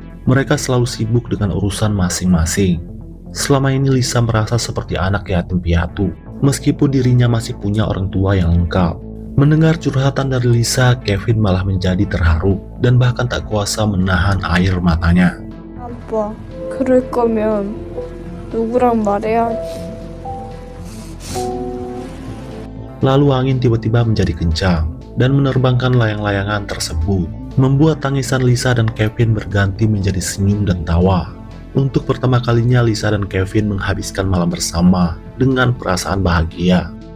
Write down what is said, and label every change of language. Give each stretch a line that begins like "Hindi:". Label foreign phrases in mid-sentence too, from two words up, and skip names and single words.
Indonesian: Mereka selalu sibuk dengan urusan masing-masing. Selama ini Lisa merasa seperti anak yatim piatu, meskipun dirinya masih punya orang tua yang lengkap. Mendengar curhatan dari Lisa, Kevin malah menjadi terharu dan bahkan tak kuasa menahan air matanya.
Korean: 아빠, 그럴 거면 누구랑 말해야지.
Indonesian: Lalu angin tiba-tiba menjadi kencang dan menerbangkan layang-layangan tersebut, membuat tangisan Lisa dan Kevin berganti menjadi senyum dan tawa. Untuk pertama kalinya Lisa dan Kevin menghabiskan malam bersama dengan perasaan bahagia.